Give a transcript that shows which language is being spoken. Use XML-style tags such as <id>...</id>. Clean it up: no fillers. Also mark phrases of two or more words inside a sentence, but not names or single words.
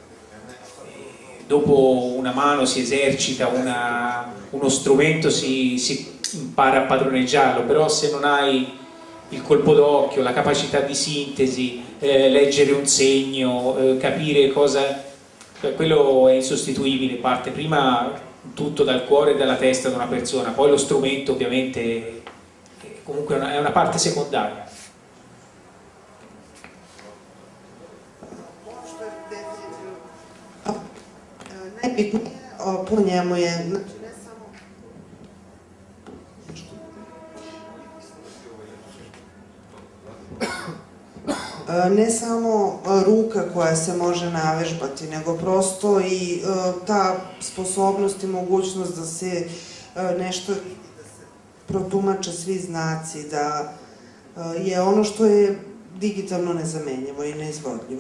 <it>Dopo una mano si esercita, uno strumento si impara a padroneggiarlo, però se non hai il colpo d'occhio, la capacità di sintesi, leggere un segno, capire cosa, quello è insostituibile, parte prima tutto dal cuore e dalla testa di una persona, poi lo strumento ovviamente comunque è una parte secondaria.</it> <sr>Što je definitivno najbitnije po njemu je, znači ne samo ne samo ruka koja se može navežbati, nego prosto i ta sposobnost i mogućnost da se nešto vidi, da se protumače svi znaci, da je ono što je digitalno nezamenjivo i neizvodljivo.</sr>